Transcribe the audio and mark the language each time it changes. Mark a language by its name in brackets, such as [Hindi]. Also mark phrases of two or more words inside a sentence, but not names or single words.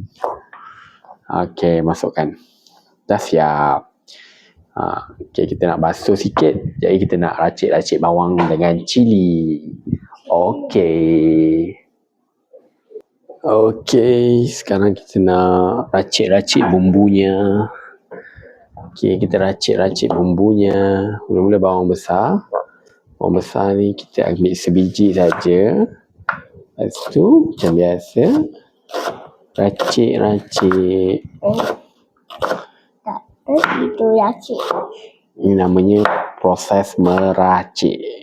[Malay] Okay, masukkan. Dah siap. Okay, kita nak basuh sikit. Jadi kita nak racik-racik bawang dengan cili. Okay. Okay, sekarang kita nak racik-racik bumbunya. Okay, kita racik-racik bumbunya. Mula-mula bawang besar. Bawang besar ni kita ambil sebiji saja. Lepas tu macam biasa racik-racik. Itu racik. Ini namanya proses meracik.